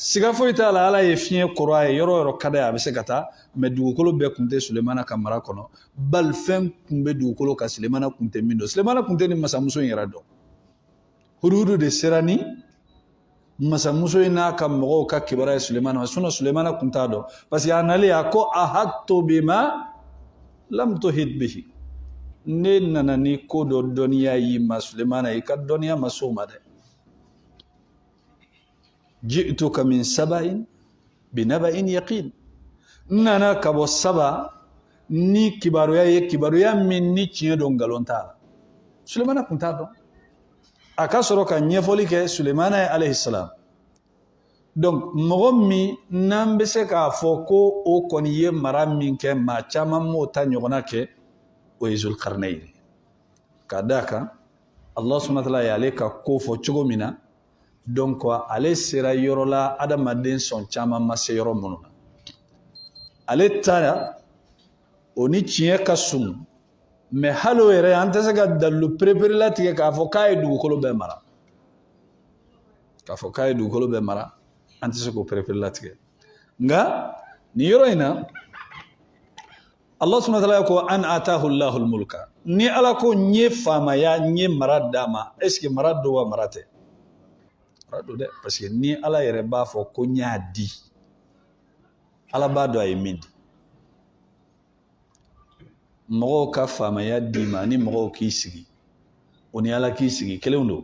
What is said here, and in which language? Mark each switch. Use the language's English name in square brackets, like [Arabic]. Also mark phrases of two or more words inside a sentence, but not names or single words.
[Bambara] Siga foyi t'a la Ala ye fiɲɛ kɔrɔ a ye yɔrɔ o yɔrɔ ka d'a ye a bɛ se ka taa mais dugukolo bɛɛ kun tɛ Sulemana ka mara kɔnɔ. Bali fɛn kun bɛ dugukolo kan Sulemana kun tɛ min dɔn. Sulemana kun tɛ ni masamuso in yɛrɛ dɔn. Huduhudu de sera ni masamuso in n'a ka mɔgɔw ka kibaruya ye Sulemana ma sinon Sulemana kun t'a dɔn [French] parce que [Bambara] a nalen a ko [Arabic] أحطت بما لم تحط به. [Bambara] Ne nana ni ko dɔ dɔnniya y'i ma Sulemana i ka dɔnniya ma s'o ma dɛ. [Arabic] جئتك من سبإ بنبإ يقين. [Bambara] Nana ka bɔ Saba ni kibaruya ye kibaruya min ni tiɲɛ don ngalon t'a la. Sulemana kun t'a dɔn. A ka sɔrɔ ka ɲɛfɔli kɛ Sulemana ye [Arabic] عليه السلام. [Bambara] Donc mɔgɔ min n'an bɛ se k'a fɔ ko o kɔni ye mara min kɛ maa caman m'o ta ɲɔgɔnna kɛ o ye Zulkarnain. Ka d'a kan [Arabic] الله سبحانه وتعالى [Bambara] y'ale ka ko fɔ cogo min na donc ale sera yɔrɔ la adamaden sɔn caman ma se yɔrɔ minnu na. Ale taara o ni tiɲɛ ka sun mais hali o yɛrɛ an tɛ se ka dalilu perepere latigɛ k'a fɔ k'a ye dugukolo bɛɛ mara. K'a fɔ k'a ye dugukolo bɛɛ mara an tɛ se k'o perepere latigɛ. Nka nin yɔrɔ in na [Arabic] الله سبحانه وتعالى [Bambara] ko [Arabic] أن آتاه الله الملك. [Bambara] Ni Ala ko n ye faamaya n ye mara d'a ma [French] est ce que [Bambara] mara don wa mara tɛ? Mara don dɛ [French] parce que [Bambara] ni Ala yɛrɛ b'a fɔ ko n y'a di Ala b'a dɔn a ye min di. Mɔgɔw ka faamaya d'i ma ni mɔgɔw k'i sigi o ni Ala k'i sigi kelenw don?